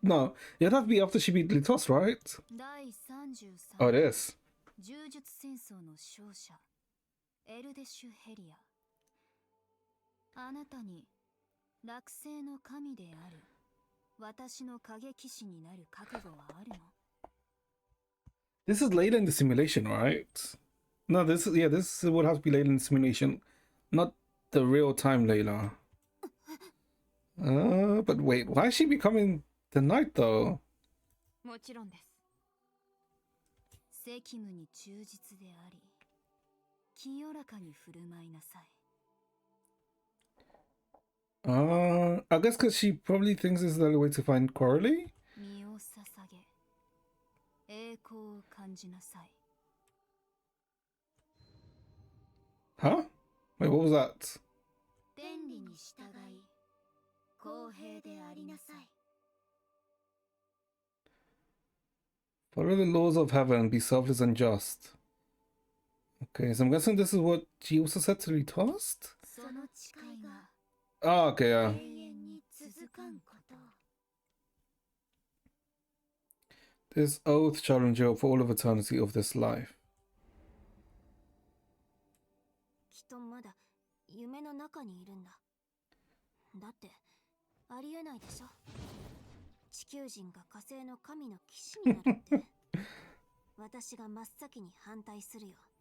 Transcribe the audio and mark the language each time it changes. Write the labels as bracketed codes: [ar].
[en] No, it'd have to be after she beat Litos, right? [ja] 第33 [en] Oh, it is. [ja] 柔術戦争の勝者エルデシュ・ヘリア。あなたに落星の神である私の影騎士になる覚悟はあるの？ [en] This is later in the simulation, right? No, this is, yeah, this would have to be later in the simulation, not the real time Layla. But wait, why is she becoming the knight though? [ja] もちろんです。責務に忠実であり、清らかに振る舞いなさい。 [en] I guess because she probably thinks this is the only way to find Coralie? [ja] 身を捧げ、栄光を感じなさい。 [en] Huh? Wait, what was that? [ja] 天理に従い、公平でありなさい。 [en] Follow the laws of heaven, be selfless and just. Okay, so I'm guessing this is what she also said to Ritost? [ja] その誓いが [en] Oh, okay, yeah. [ja] 遠に続かんことを。 [en] This oath shall endure for all of eternity of this life. [ja] きっとまだ夢の中にいるんだ。だってありえないでしょ。地球人が火星の神の騎士になるって。私が真っ先に反対するよ。